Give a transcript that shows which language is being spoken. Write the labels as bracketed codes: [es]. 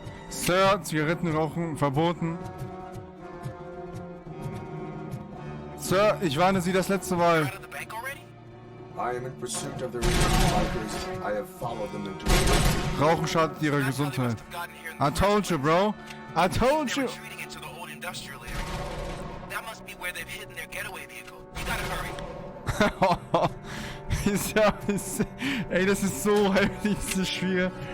[de] Sir, Zigaretten rauchen verboten. Sir, ich warne Sie das letzte Mal. [en] I am in pursuit of the remaining bikers. I have followed them into the... [de] Rauchen schadet Ihrer Gesundheit. [en] I told you, bro. I told you. That must be where they've hidden their getaway vehicle. You gotta hurry. [de] Ey, das ist so heftig, dieses Spiel.